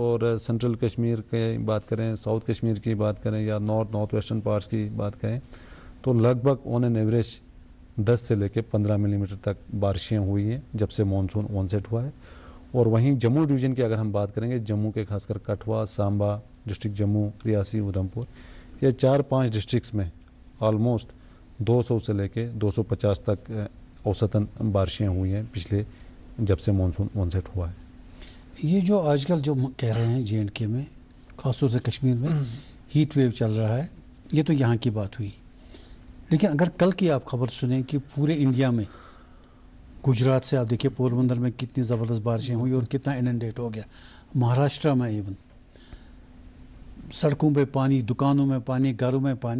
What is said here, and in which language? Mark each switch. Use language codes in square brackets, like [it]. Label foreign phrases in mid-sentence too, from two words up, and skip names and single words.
[ur] اور سینٹرل کشمیر کی بات کریں، ساؤتھ کشمیر کی بات کریں، یا نارتھ ویسٹرن پارٹس کی بات کریں، تو لگ بھگ [en] on an average [ur] 10 سے لے کے 15 ملی میٹر تک بارشیں ہوئی ہیں جب سے [en] monsoon onset [ur] ہوا ہے۔ اور وہیں جموں ڈویژن کی اگر ہم بات کریں گے، جموں کے خاص کر کٹھوا، سامبا ڈسٹرکٹ جموں، ریاسی، ادھمپور، یہ 4-5 ڈسٹرکٹس میں آلموسٹ 200 سے لے کے 250 تک اوسطاً بارشیں ہوئی ہیں پچھلے جب سے [en] monsoon onset [ur] ہوا ہے۔ یہ جو آج کل جو کہہ رہے ہیں جے اینڈ کے میں، خاص طور سے کشمیر میں [en] heat wave [ur] چل رہا ہے، یہ تو یہاں کی بات ہوئی، لیکن اگر کل کی آپ خبر سنیں کہ پورے انڈیا میں، گجرات سے آپ دیکھیں پوربندر میں کتنی زبردست بارشیں ہوئی اور کتنا اننڈیٹ ہو گیا، مہاراشٹرا میں ایون سڑکوں پہ پانی، دکانوں میں پانی، گھروں میں پانی۔